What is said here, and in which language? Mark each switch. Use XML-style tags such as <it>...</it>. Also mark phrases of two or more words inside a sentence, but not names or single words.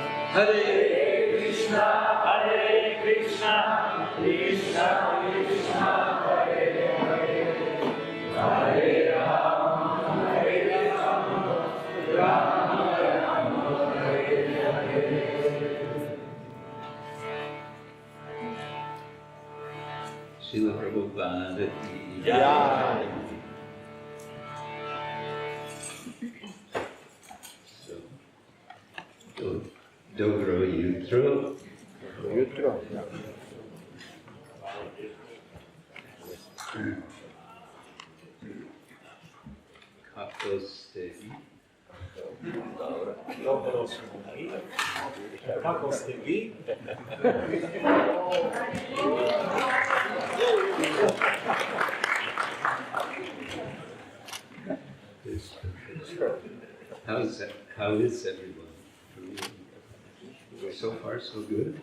<sa>Hare Krishna, Hare Krishna, Krishna Krishna, Hare Hare, Hare Rama, Hare Rama, Rama Rama, Hare Hare.</sa> <hi>Śrīla Prabhupada ki Jai.</hi> <hr>Dobro jutro. Jutro. Kako ste vi? Dobro smo vi. Kako ste vi?</hr> <en>How is everyone? So far, so good?</en>